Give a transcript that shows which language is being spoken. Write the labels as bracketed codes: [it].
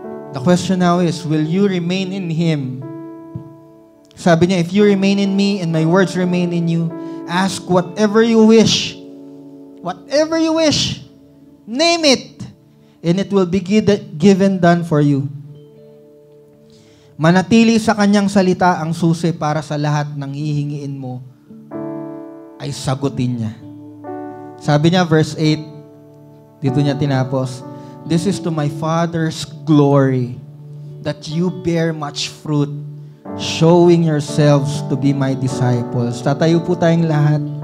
[en] The question now is, will you remain in Him? [tl] Sabi niya, [en] if you remain in me and my words remain in you, ask whatever you wish. Whatever you wish. Name it. And it will be given done for you. [tl] Manatili sa kanyang salita ang susi para sa lahat ng hihingiin mo ay sagutin niya. Sabi niya, [en] verse 8, [tl] dito niya tinapos, [en] this is to my Father's glory, that you bear much fruit, showing yourselves to be my disciples. [tl] Tatayo po tayong lahat.